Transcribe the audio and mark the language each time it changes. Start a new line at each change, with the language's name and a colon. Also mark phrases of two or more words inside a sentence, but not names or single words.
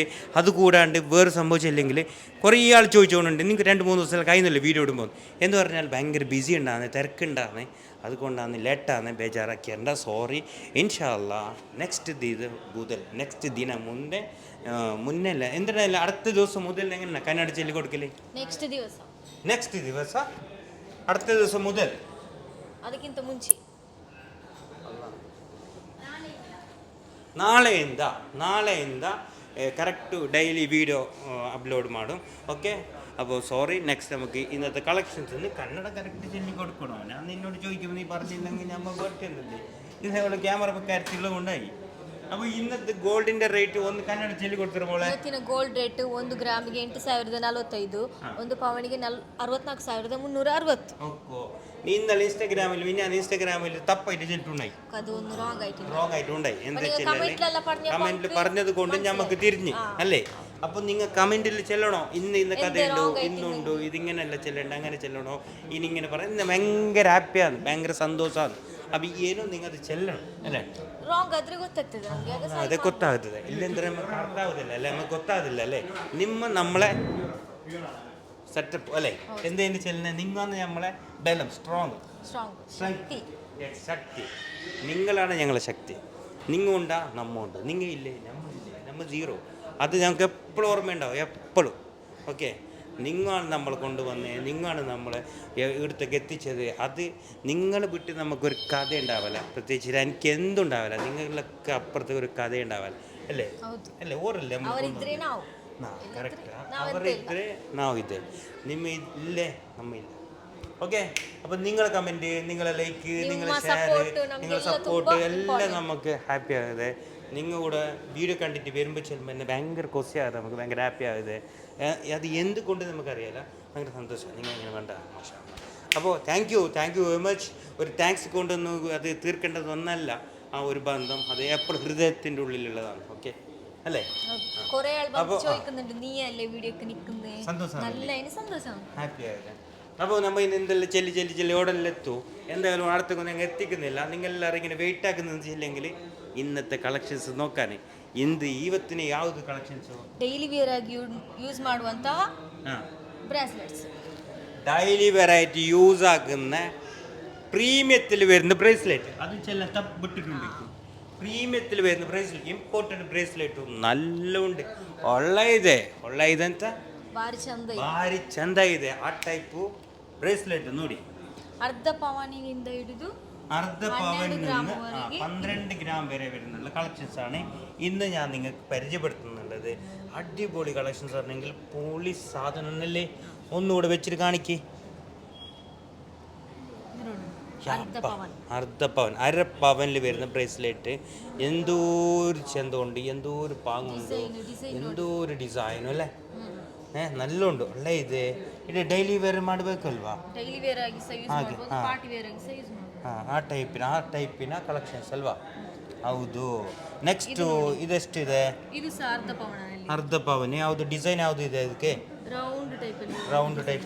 Malayalam: അതുകൂടാണ്ട് വേറെ സംഭവിച്ചില്ലെങ്കിൽ കുറേ ആൾ ചോദിച്ചുകൊണ്ടുണ്ട്, നിങ്ങൾക്ക് 2-3 ദിവസം കഴിയുന്നില്ല വീഡിയോ ഇടുമ്പോൾ എന്ന് പറഞ്ഞാൽ ഭയങ്കര ബിസി ഉണ്ടാകുന്നത്, തിരക്കുണ്ടാകുന്നത്. അതുകൊണ്ടാണ് ലേറ്റാണ്, ബേജാറാക്കിയണ്ട, സോറി.
Arabic: إن شاء الله
English: next next
Malayalam: ദിന മുന്നേ അല്ല എന്തിനല്ല അടുത്ത ദിവസം മുതൽ എങ്ങനെ കന്നഡ ചൊല്ലി കൊടുക്കല്? നെക്സ്റ്റ് ദിവസം അടുത്ത ദിവസം മുതൽ
Kannada: ಅದಕ್ಕಿಂತ ಮುಂಚೆ ನಾಳೆಯಿಂದ ಕರೆಕ್ಟು ಡೈಲಿ ವಿಡಿಯೋ ಅಪ್ಲೋಡ್ ಮಾಡು. ಓಕೆ,
Malayalam: അപ്പോൾ സോറി. നെക്സ്റ്റ് നമുക്ക് ഇന്നത്തെ കളക്ഷൻസിന് കന്നഡ കറക്റ്റ് ചൊല്ലി കൊടുക്കണോ? ഞാൻ നിന്നോട് ചോദിക്കുമ്പോൾ നീ പറഞ്ഞില്ലെങ്കിൽ നമ്മൾ പറ്റുന്നില്ലേ? ഇതേപോലെ ക്യാമറ കാര്യത്തിലുള്ള കൊണ്ടായി. അപ്പോൾ ഇന്നത്തെ ഗോൾഡിന്റെ റേറ്റ് ഒന്ന് കന്നഡ ചൊല്ലി കൊടുത്തിരുമ്പോൾ
Kannada: ಇವತ್ತಿನ
English: gold rate
Kannada: 1 ಗ್ರಾಮಿಗೆ 8,045, 1 ಪವನಿಗೆ 64,360.
Malayalam: ഓക്കോ, നീ ഇന്നലെ ഇൻസ്റ്റാഗ്രാമിൽ തപ്പായിട്ട് ചെല്ലിട്ടുണ്ടായി.
Kannada: ಅದು ಒಂದು ರಾಂಗ್
Malayalam: ആയിട്ടുണ്ടായി. എന്താ കമന്റിൽ പറഞ്ഞത് കൊണ്ട് നമുക്ക് തിരിഞ്ഞ് അല്ലേ? അപ്പോൾ നിങ്ങൾ കമന്റിൽ ചെല്ലണോ, ഇന്ന കഥയുണ്ടോ, ഇന്നുണ്ടോ, ഇതിങ്ങനെയല്ല ചെല്ലണ്ട, അങ്ങനെ ചെല്ലണോ, ഇനിങ്ങനെ പറയുന്നത് ഭയങ്കര ഹാപ്പിയാണ്, ഭയങ്കര സന്തോഷമാണ്. അപ്പോൾ ಏನು നിങ്ങൾ അത് ചെല്ലണം അല്ലേ?
Kannada: ರಾಂಗ್ ಆದ್ರೆ ಗೊತ್ತಾಗ್ತದೆ ನಮಗೆ. ಅದೇ ಗೊತ್ತಾಗ್ತದೆ, ಇಲ್ಲೆಂದ್ರೆ ನಮಗೆ ಅರ್ಥ ಆಗೋದಿಲ್ಲ ಅല്ലേ, ನಮಗೆ ಗೊತ್ತಾಗೋದಿಲ್ಲ ಅല്ലേ?
Malayalam: നമ്മളെ സെറ്റപ്പ് അല്ലേ, എന്തെങ്കിലും ചെല്ലുന്നത് നിങ്ങളാണ് നമ്മളെ ബലം, സ്ട്രോങ് ശക്തി. നിങ്ങളാണ് ഞങ്ങളെ ശക്തി. നിങ്ങളുണ്ടാ നമ്മുണ്ട്, നിങ്ങൾ ഇല്ലേ നമ്മൾ സീറോ. അത് ഞങ്ങൾക്ക് എപ്പോഴും ഓർമ്മയുണ്ടാവും, എപ്പോഴും. ഓക്കെ, നിങ്ങളാണ് നമ്മൾ കൊണ്ടുവന്നത്, നിങ്ങളാണ് നമ്മളെ ഇവിടത്തേക്ക് എത്തിച്ചത്. അത് നിങ്ങൾ വിട്ട് നമുക്കൊരു കഥ ഉണ്ടാവില്ല, പ്രത്യേകിച്ച് എനിക്ക് എന്തുണ്ടാവില്ല, നിങ്ങളൊക്കെ അപ്പുറത്തേക്ക് ഒരു കഥ ഉണ്ടാവില്ല അല്ലേ? അല്ലേ, ഓരല്ലേ കറക്റ്റ്.
Kannada: അവരിದ್ರೆ ನಾವಿದೆ, ನಿಮ್ಮ ಇಲ್ಲೇ ನಮ್ಮ ಇಲ್ಲ.
Malayalam: ഓക്കെ, അപ്പം നിങ്ങളെ കമൻറ്റ്, നിങ്ങളെ ലൈക്ക്, നിങ്ങളെ ഷെയർ, നിങ്ങളെ സപ്പോർട്ട് എല്ലാം നമുക്ക് ഹാപ്പി ആകുന്നത്. നിങ്ങൾ കൂടെ വീഡിയോ കണ്ടിട്ട് വരുമ്പോൾ ചെല്ലുമ്പോൾ എന്നെ ഭയങ്കര കൊസിയാകുന്നത്, നമുക്ക് ഭയങ്കര ഹാപ്പി ആകുന്നത്. അത് എന്തുകൊണ്ട് നമുക്കറിയില്ല, ഭയങ്കര സന്തോഷം നിങ്ങൾ ഇങ്ങനെ വേണ്ട മോശം. അപ്പോൾ
English: thank you very much.
Malayalam: ഒരു താങ്ക്സ് കൊണ്ടൊന്നും അത് തീർക്കേണ്ടതൊന്നല്ല. ആ ഒരു ബന്ധം അത് എപ്പോഴും ഹൃദയത്തിൻ്റെ ഉള്ളിലുള്ളതാണ്. ഓക്കെ അല്ലേ? സന്തോഷം, ഹാപ്പി ആയത്. അപ്പോൾ നമ്മൾ ഇന്ന് എന്തെല്ലാം ചെല്ലി ഓടെല്ലാം എത്തും. എന്തായാലും അടുത്തൊന്നും ഞങ്ങൾ എത്തിക്കുന്നില്ല. നിങ്ങളെല്ലാവരും ഇങ്ങനെ വെയിറ്റ് ആക്കുന്നത് ഇല്ലെങ്കിൽ ഇന്നത്തെ കളക്ഷൻസ് നോക്കാൻ
Kannada: ಇವತ್ತಿನ ಯಾವುದು ಕಲೆಕ್ಷನ್ಸ್
English: daily wear
Kannada: ಆಗಿ ಯೂಸ್ ಮಾಡುವಂತಹ ಬ್ರೇಸ್ಲೆಟ್ಸ್,
English: daily variety use
Malayalam: ആക്കുന്ന പ്രീമിയത്തിൽ വരുന്ന ബ്രേസ്ലെറ്റ്, അത് ചില തപ്പിട്ടിട്ടുണ്ട്. പ്രീമിയത്തിൽ വരുന്ന ബ്രേസ്ലെറ്റ്,
English: important bracelet
Malayalam: നല്ല ഉണ്ട്.
Kannada: ಒಳ್ಳೆ ಇದೆ ಅಂತ ಭಾರಿ ಚಂದ ಇದೆ. ಆ
English: type bracelet
Kannada: ನೋಡಿ, ಅರ್ಧ ಪವನಿನಿಂದ ಹಿಡಿದು
Malayalam: 12 ഗ്രാം വരെ വരുന്നുള്ള കളക്ഷൻസ് ആണ് ഇന്ന് ഞാൻ നിങ്ങൾക്ക് പരിചയപ്പെടുത്തുന്നുള്ളത്. അടിപൊളി കളക്ഷൻസ് ആണെങ്കിൽ പൊളി സാധനം അല്ലേ. ഒന്നുകൂടെ വെച്ചിട്ട് കാണിക്ക്. അർദ്ധ പവൻ, 1/2 പവനിൽ വരുന്ന ബ്രേസ്ലെറ്റ്. എന്തോ ഒരു ചന്തമുണ്ട്, എന്തോ ഒരു പാങ്ങുണ്ട്, എന്തോ ഒരു ഡിസൈനും ಅല്ലേ. നല്ല ഉണ്ട്,
Kannada: ಒಳ್ಳೆ ಇದೆ. ಇದು
English: daily wear
Kannada: ಮಾಡಬೇಕಲ್ವಾ? ಆ ಟೈಪಿನ ಕಲೆಕ್ಷನ್ಸ್ ಅಲ್ವಾ? ಹೌದು. ನೆಕ್ಸ್ಟ್ ಇದೆಷ್ಟಿದೆ? ಅರ್ಧ ಪವನ್. ಯಾವುದು ಡಿಸೈನ್ ಯಾವುದು ಇದೆ ಇದಕ್ಕೆ?
English: round type.